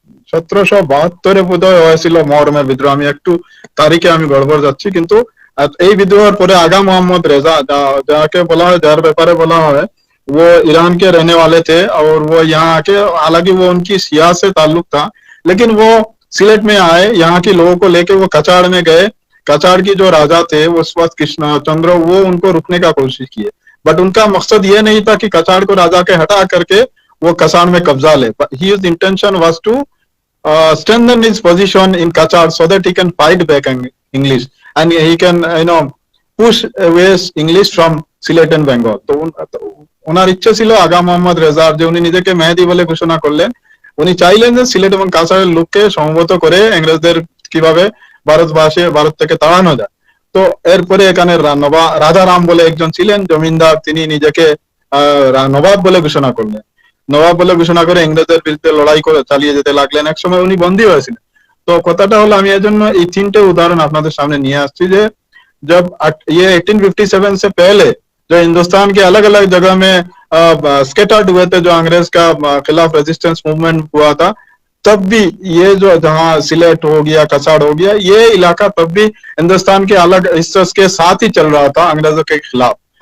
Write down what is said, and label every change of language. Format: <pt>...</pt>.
<bn>1772 বোধহয় হয়েছিল মুহররমের বিদ্রোহ, আমি একটু তারিখে আমি গড়বড় যাচ্ছি, কিন্তু এই বিদ্রোহের পরে আগা</bn> <hi>मोहम्मद रेजा,</hi> <bn>যাকে বলা হয়, যার ব্যাপারে বলা হয়</bn> <hi>वो ईरान के रहने वाले थे और वो यहाँ आके, हालांकि वो उनकी सिया से ताल्लुक था, लेकिन वो सिलेट में आए, यहाँ के लोगों को लेके वो कचाड़ में गए। कचाड़ की जो राजा थे वो उस वक्त कृष्ण चंद्र, वो उनको रुकने का कोशिश किए, बट उनका मकसद ये नहीं था कि कचाड़ को राजा के हटा करके वो कसाड़ में कब्जा ले।</hi> <en>His intention was to strengthen his position in Kachar so that he can fight back English and he can push away English from Sylhet and Bengal.</en> <bn>তো ওনার ইচ্ছে ছিল আগা মোহাম্মদ রেজার, যে উনি নিজেকে মেহেদি বলে ঘোষণা করলেন, উনি চাইলেন যে সিলেট এবং কাছাড়ের লোককে সমবেত করে ইংরেজদের কিভাবে ভারত থেকে তাড়ানো যায়। তো এরপরে এখানে রাধারাম বলে একজন ছিলেন জমিদার, তিনি নিজেকে নবাব বলে ঘোষণা করলেন। নবাব বলে ঘোষণা করে ইংরেজদের বিরুদ্ধে লড়াই করে চালিয়ে যেতে লাগলেন। এক সময় উনি বন্দী হয়েছিলেন। তো কথাটা হলো, আমি এজন্য এই 3টে উদাহরণ আপনাদের সামনে নিয়ে আসছি যে</bn> <hi>जब ये 1857 से पहले जो हिंदुस्तान के अलग अलग जगह में स्कैटर्ड हुए थे, जो अंग्रेज का खिलाफ रेजिस्टेंस मूवमेंट हुआ था, तब भी ये जो जहाँ सिलेट हो गया, कसाड़ हो गया, ये इलाका तब भी हिंदुस्तान के अलग हिस्सों के साथ ही चल रहा था अंग्रेजों के खिलाफ।</hi>